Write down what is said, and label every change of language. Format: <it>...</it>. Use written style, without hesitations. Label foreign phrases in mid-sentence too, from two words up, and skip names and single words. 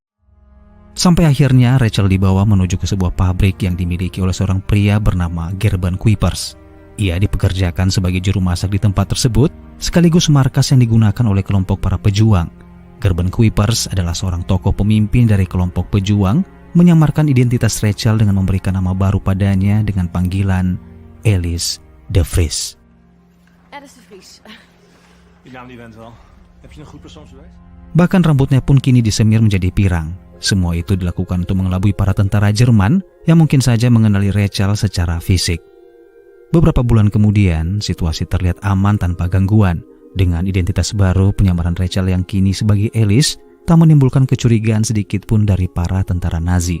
<id>Sampai akhirnya Rachel dibawa menuju ke sebuah pabrik yang dimiliki oleh seorang pria bernama Gerben Kuipers. Ia dipekerjakan sebagai juru masak di tempat tersebut, sekaligus markas yang digunakan oleh kelompok para pejuang. Gerben Kuipers adalah seorang tokoh pemimpin dari kelompok pejuang, menyamarkan identitas Rachel dengan memberikan nama baru padanya dengan panggilan Alice de Vries.</id> <nl>Alice de Vries. Die naam die went wel. Heb je een goed persoonsbewijs?</nl> <id>Bahkan rambutnya pun kini disemir menjadi pirang. Semua itu dilakukan untuk mengelabui para tentara Jerman yang mungkin saja mengenali Rachel secara fisik. Beberapa bulan kemudian, situasi terlihat aman tanpa gangguan. Dengan identitas baru, penyamaran Rachel yang kini sebagai Alice tak menimbulkan kecurigaan sedikit pun dari para tentara Nazi.</id>